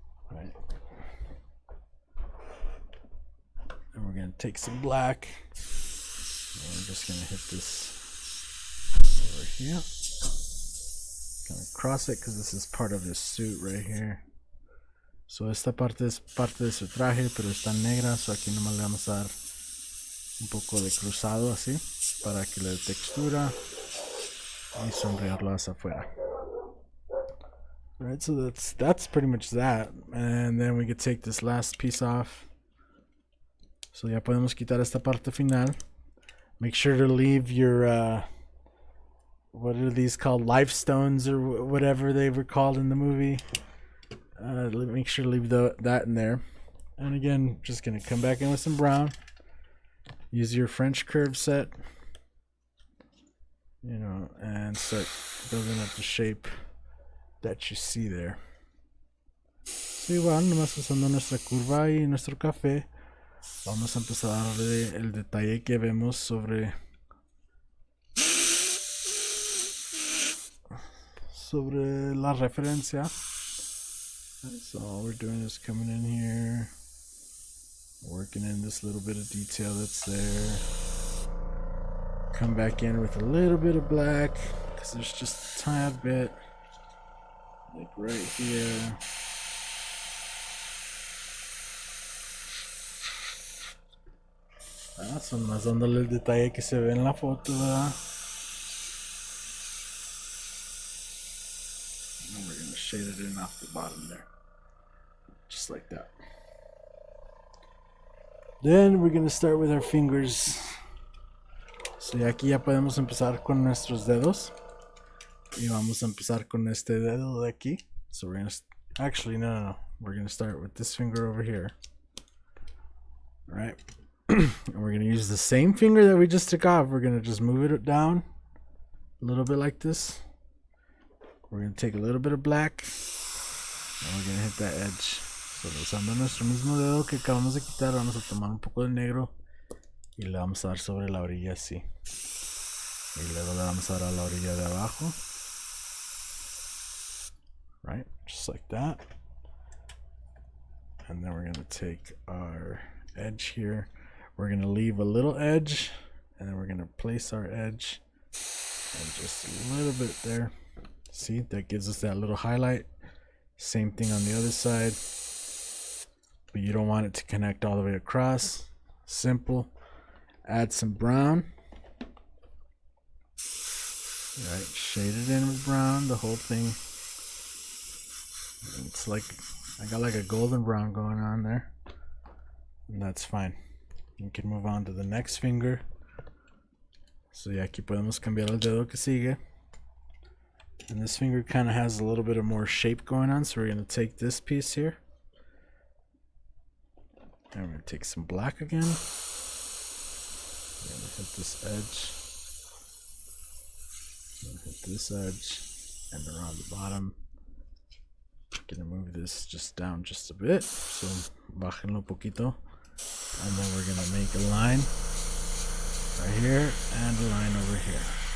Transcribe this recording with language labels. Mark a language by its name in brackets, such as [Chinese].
[English] Right. And we're going to take some black. And we're just going to hit this over here. Going to cross it because this is part of his suit right here. [Spanish] So esta parte es parte de su traje, pero está negra. So aquí nomás le vamos a dar un poco de cruzado así para que le dé textura y sombrearlo hacia afuera. [English] Right, so that's pretty much that. And then we could take this last piece off. So [Spanish] ya podemos quitar esta parte final. [English] Make sure to leave your what are these called, life stones or whatever they were called in the movie. Make sure to leave that in there. And again, just gonna come back in with some brown. Use your French curve set, you know, and start building up the shape that you see there. [Spanish] So igual, nomás usando nuestra curva y nuestro café, vamos a empezar a darle el detalle que vemos sobre la referencia. [English] So all we're doing is coming in here, working in this little bit of detail that's there. Come back in with a little bit of black because there's just a tad bit. Like right here. [Spanish] Son más dándole el detalle que se ve en la foto, ¿verdad? [English] And we're gonna shade it in off the bottom there. Just like that. Then we're gonna start with our fingers. [Spanish] So aquí ya podemos empezar con nuestros dedos. Y vamos a empezar con este dedo de aquí. [English] So we're gonna actually no. We're gonna start with this finger over here. All right. And we're gonna use the same finger that we just took off. We're gonna just move it down a little bit like this. We're gonna take a little bit of black and we're gonna hit that edge. [Spanish] So usando nuestro mismo dedo que acabamos de quitar, vamos a tomar un poco de negro y le vamos a dar sobre la orilla así. Y luego le vamos a dar a la orilla de abajo. [English] Right, just like that. And then we're gonna take our edge here. We're gonna leave a little edge, and then we're gonna place our edge, and just a little bit there. See, that gives us that little highlight. Same thing on the other side. But you don't want it to connect all the way across. Simple. Add some brown. Right, shade it in with brown, the whole thing. It's like, I got like a golden brown going on there. And that's fine. You can move on to the next finger. [Spanish] So ya aquí podemos cambiar el dedo que sigue. [English] And this finger kind of has a little bit of more shape going on, so we're going to take this piece here. And we're going to take some black again. We're going to hit this edge. Hit this edge and around the bottom. Gonna move this just down just a bit, so [Spanish] bájenlo poquito, [English] and then we're gonna make a line right here and a line over here.